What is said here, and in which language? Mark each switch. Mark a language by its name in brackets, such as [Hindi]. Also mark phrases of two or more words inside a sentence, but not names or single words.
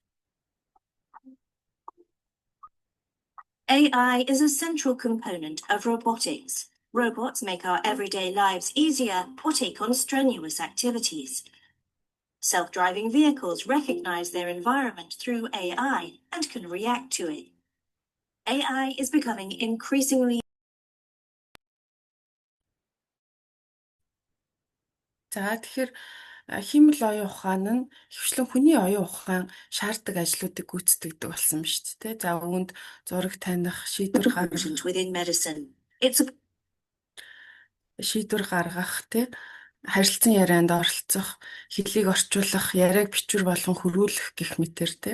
[English] AI is a central component of robotics. Robots make our everyday lives easier or take on strenuous activities. Self-driving vehicles recognize their environment through AI and can react to it. AI is becoming increasingly [Mongolian] За тэгэхээр хиймэл оюун ухаан нь хвшлэн хүний оюун ухаан шаарддаг ажлуудыг гүйцэтгэдэг болсон шүү дээ. За үүнд зураг таних, шийдвэр гаргах, харилцан ярианд оролцох, хэллийг орчуулах, яриаг бичвэр болгон хөрвүүлэх гэх мэтэр тий.